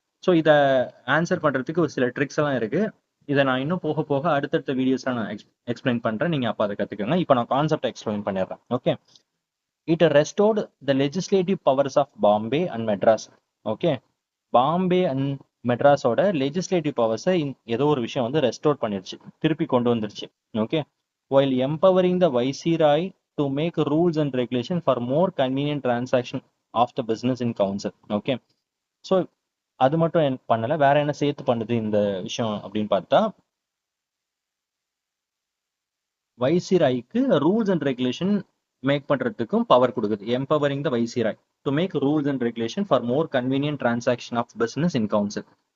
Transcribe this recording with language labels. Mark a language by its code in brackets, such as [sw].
[ta] So இதை answer பண்ணுறதுக்கு ஒரு சில ட்ரிக்ஸ் எல்லாம் இருக்கு. இதை நான் இன்னும் போக போக அடுத்தடுத்த வீடியோஸ்ல நான் எக்ஸ்பிளைன் பண்றேன். நீங்க அப்போ அதை கத்துக்கோங்க. இப்போ நான் கான்செப்ட் எக்ஸ்பிளைன் பண்ணிடுறேன். [en] Okay, it restored the legislative powers of Bombay and Madras. [ta] Okay, Bombay and மெட்ராஸோட legislative பவர்ஸை ஏதோ ஒரு விஷயம் வந்து ரெஸ்டோர் பண்ணிருச்சு, திருப்பி கொண்டு வந்துருச்சு. [en] Okay, while empowering the viceroy to make rules and regulation for more convenient transaction of the business in council. [ta] Okay, so அது மட்டும் பண்ணல, வேற என்ன சேர்த்து பண்ணுது இந்த விஷயம் அப்படின்னு பார்த்தா வைசிராய்க்கு ரூல்ஸ் அண்ட் ரெகுலேஷன் மேக் பண்றதுக்கும் பவர் கொடுக்குது. [en] Empowering the viceroy to make rules and regulation for more convenient transaction of business in council.